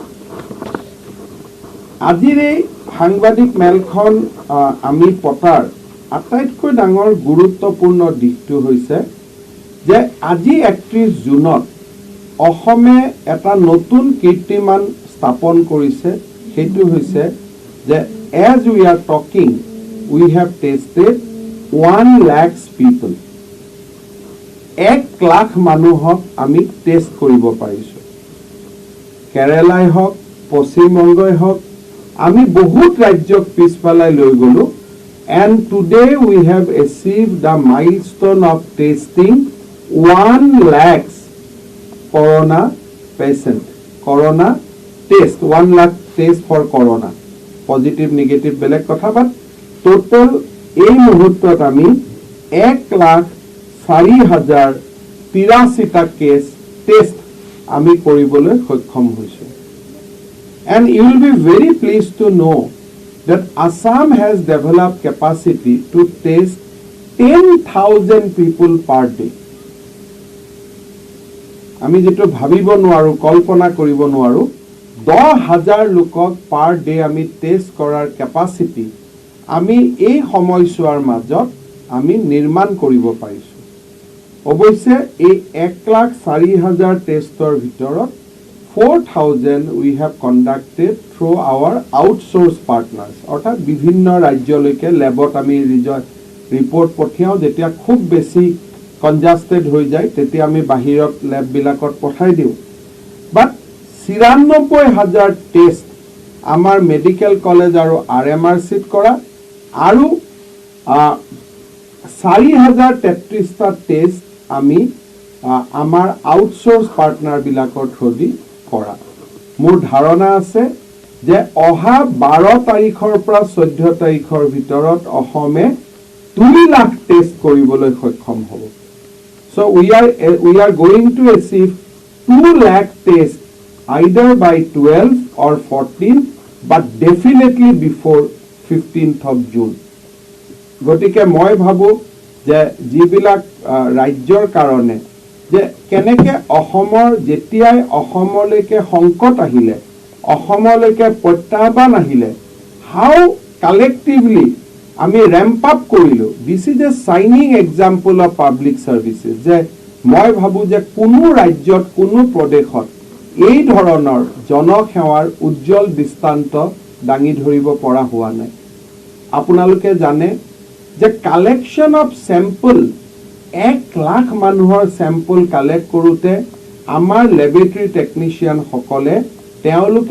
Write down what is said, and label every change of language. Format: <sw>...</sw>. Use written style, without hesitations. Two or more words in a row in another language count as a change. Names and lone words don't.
<as>আজিৰ এই সাংবাদিক মেলখন আমি পতাৰ আটাইতকৈ ডাঙৰ গুৰুত্বপূৰ্ণ দিশটো হৈছে যে আজি 31 জুনত অসমে এটা নতুন কীৰ্তিমান স্থাপন কৰিছে সেইটো হৈছে যে</as> <en>as we are talking we have tested 1 lakh people</en> <as>1 লাখ মানুহক আমি টেষ্ট কৰিব পাৰিছো কেৰালাই হওক পশ্চিমবংগই হওক আমি বহুত ৰাজ্যক পিছফালাই লৈ গলো</as> <en>and today we have achieved the milestone of testing 1 lakh corona patient corona test 1 lakh test for corona positive negative</en> <as>বেলেগ কথা</as> <en>but total</en> <as>এই মুহূৰ্তত আমি 1,04,083টা কেছ টেষ্ট আমি কৰিবলৈ সক্ষম হৈছো</as> <en>and you will be very pleased to know that Assam has developed capacity to test 10,000 people per day</en> <as>আমি যেটো ভাবিব নোৱাৰো কল্পনা কৰিব নোৱাৰো 10,000 লোকক</as> <en>per day</en> <as>আমি টেষ্ট কৰাৰ ক্যাপাসিটি আমি এই সময়ছোৱাৰ মাজত আমি নিৰ্মাণ কৰিব পাৰিছো অৱশ্যে এই 1,04,000 টেষ্টৰ ভিতৰত 4,000</as> <en>we have conducted through our outsourced partners.</en> <as>অৰ্থাৎ বিভিন্ন ৰাজ্যলৈকে লেবত আমি ৰিপৰ্ট পঠিয়াওঁ যেতিয়া খুব বেছি কনজাষ্টেড হৈ যায় তেতিয়া আমি বাহিৰত লেববিলাকত পঠাই দিওঁ বাট ৯৪,০০০ টেষ্ট আমাৰ</as> <en>medical college</en> <as>আৰু RMRCত কৰা আৰু 4,০৩৩টা টেষ্ট আমি আমাৰ</as> <en>outsource partners through</en> <as>কৰা মোৰ ধাৰণা আছে যে অহা 12 তাৰিখৰ পৰা 14 তাৰিখৰ ভিতৰত অসমে 2 লাখ টেষ্ট কৰিবলৈ সক্ষম হ'ব</as> <en>so we are going to achieve 2 lakh tests either by 12 or 14 but definitely before 15th of June</en> <as>গতিকে মই ভাবো যে যিবিলাক ৰাজ্যৰ কাৰণে যে কেনেকে অসমৰ যেতিয়াই অসমলৈকে সংকট আহিলে অসমলৈকে প্ৰত্যাহ্বান আহিলে</as> <en>how collectively</en> <as>আমি</as> <en>ramp up</en> <as>কৰিলো</as> <en>this is a shining example of public services</en> <as>যে মই ভাবো যে কোনো ৰাজ্যত কোনো প্ৰদেশত এই ধৰণৰ জনসেৱাৰ উজ্জ্বল দৃষ্টান্ত দাঙি ধৰিব পৰা হোৱা নাই আপোনালোকে জানে যে</as> <en>collection of sample</en> <as>1 লাখ মানুহৰ স্যাম্পল কালেক্ট কৰোতে আমাৰ</as> <en>laboratory technician</en> <as>সকলে তেওঁলোকে</as>